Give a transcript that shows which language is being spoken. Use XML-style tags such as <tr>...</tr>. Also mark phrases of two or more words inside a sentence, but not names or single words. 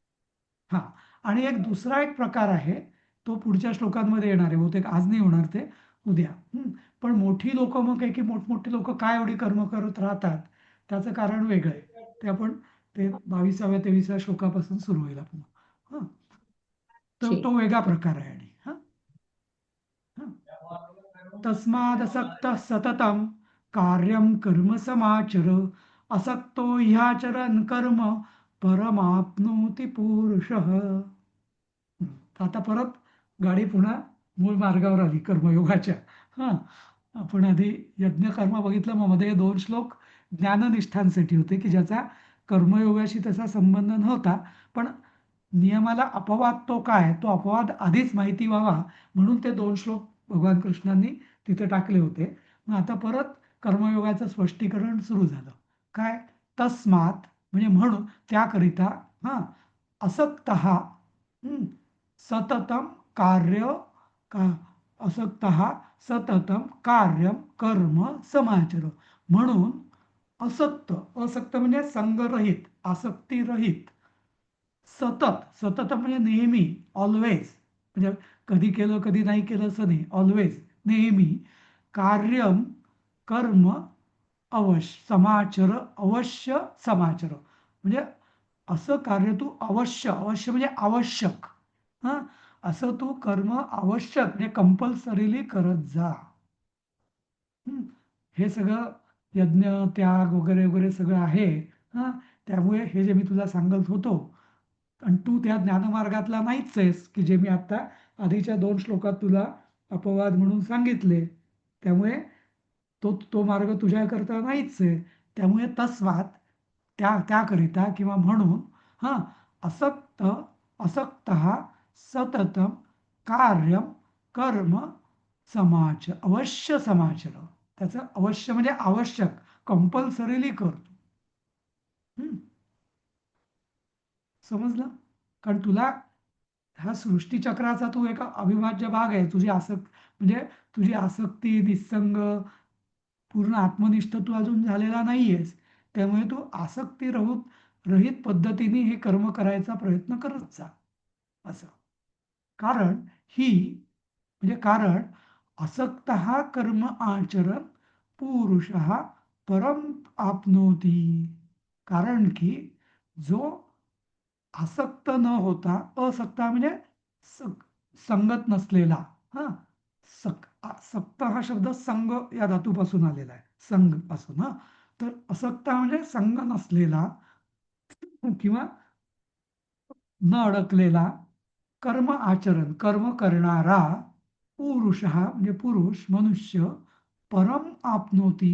<mr>हा आणि दुसरा एक प्रकार आहे, तो पुढच्या श्लोकांमध्ये येणार आहे. बहुतेक आज नाही होणार ते, उद्या. पण मोठी लोक मग काय की मोठमोठी लोक काय एवढी कर्म करत राहतात, त्याचं कारण वेगळं आहे. ते आपण ते 22व्या 23व्या श्लोकापासून सुरू होईल आपण. हं. तर ठीक. तो वेगळा प्रकार आहे आणि</mr> <sa>तस्मादसक्तः सततं कार्यं कर्म समाचर असक्तो ह्याचरन् कर्म परमाप्नोति पुरुषः.</sa> <mr>तर आता परत गाडी पुन्हा मूळ मार्गावर आली कर्मयोगाच्या. हा आपण आधी यज्ञ कर्म बघितलं, मग मध्ये 2 श्लोक ज्ञाननिष्ठांसाठी होते की ज्याचा कर्मयोगाशी तसा संबंध नव्हता, पण नियमाला अपवाद तो काय, तो अपवाद आधीच माहिती व्हावा म्हणून ते 2 श्लोक भगवान कृष्णांनी तिथे टाकले होते. मग आता परत कर्मयोगाचं स्पष्टीकरण सुरू झालं. काय? तस्मात म्हणजे म्हणून, त्याकरिता हा</mr> <sa>असक्तः सततं कार्य असक्तः सततं कार्यं कर्म समाचर.</sa> <mr>म्हणून असक्त, असक्त म्हणजे संगरहित, आसक्तीरहित, सतत, सतत म्हणजे नेहमी, ऑलवेज, म्हणजे कधी केलं कधी नाही केलं असं नाही, ऑलवेज, नेहमी,</mr> <sa>कार्यम कर्म अवश्य समाचर, अवश्य समाचर,</sa> <mr>म्हणजे असं कार्य तू अवश्य, अवश्य म्हणजे आवश्यक, हां असं तू कर्म आवश्यक म्हणजे कंपल्सरीली करत जा. हे सगळं यज्ञ, त्याग वगैरे वगैरे सगळं आहे. हां त्यामुळे हे जे मी तुला सांगत होतो, आणि तू त्या ज्ञानमार्गातला नाहीच आहेस, की जे मी आता आधीच्या 2 श्लोकात तुला अपवाद म्हणून सांगितले. त्यामुळे तो तो मार्ग तुझ्याकरता नाहीच आहे. त्यामुळे तस्मात त्याकरिता किंवा म्हणून हां</mr> <sa>असक्तः सततं कार्यं कर्म अवश्य समाचर.</sa> <mr>त्याचं अवश्य म्हणजे आवश्यक, कंपल्सरीली करतो. समजलं? कारण तुला हा सृष्टीचक्राचा तू एक अविभाज्य भाग आहे. म्हणजे तुझी आसक्ती, निस्संग, पूर्ण आत्मनिष्ठ तू अजून झालेला नाहीयेस. त्यामुळे तू आसक्ती रहित पद्धतीने हे कर्म करायचा प्रयत्न करत जा असं.</mr> <sa>कारण असक्तः कर्म आचरण पुरुषः परम आपनोती.</sa> <mr>कारण की जो आसक्त न होता, असक्ता म्हणजे संगत नसलेला, हा सक्त हा शब्द संग या धातूपासून आलेला आहे, संग पासून. तर असक्ता म्हणजे संग नसलेला किंवा न अडकलेला, कर्म आचरण कर्म करणारा पुरुष म्हणजे पुरुष, मनुष्य,</mr> <sa>परम आपनोती.</sa>